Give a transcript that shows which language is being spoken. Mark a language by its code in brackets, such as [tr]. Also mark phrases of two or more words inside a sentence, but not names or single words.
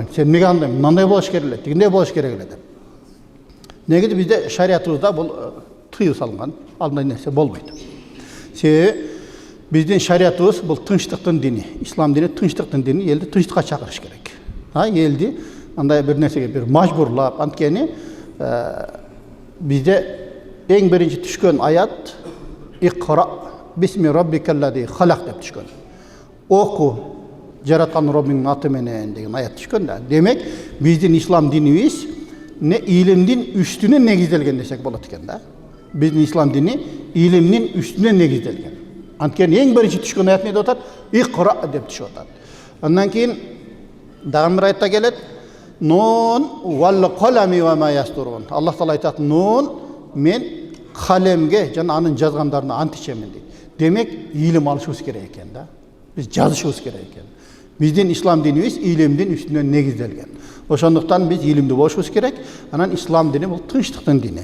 [ky] Сен эмнеге андай, мындай болуш керек эле, тигиндей болуш керек эле деп. Негизи бизде шариятыбызда бул тыюу салынган, андай нерсе болбойт. Себеби биздин шариятыбыз бул тынчтыктын дини, ислам дини тынчтыктын дини, элди тынчтыкка чакырыш керек. Элди андай бир нерсеге бир мажбурлап, анткени бизде эң биринчи түшкөн аят [ar] اقرأ باسم ربك الذي خلق [ky] деп түшкөн. Оку жараткан Роббиңдин аты менен деген аят түшкөн да. Демек, биздин ислам динибиз илимдин үстүнө негизделген десек болот экен да. Биздин ислам дини илимдин үстүнө негизделген. Анткени эң биринчи түшкөн аят эмне деп атат? Иқра деп түшүп атат. Андан кийин дагы бир аятта келет. [ar] ن والقلم وما يسطرون. [ky] Аллах таала айтат, нун мен калемге жана анын жазгандарына ант ичемин дейт. Демек, илим алышыбыз керек экен да. Биз жазышыбыз керек экен. Биздин ислам динибиз илимдин үстүнө негизделген. Ошондуктан биз илимдүү болушубуз керек. Анан ислам дини бул тынчтыктын дини.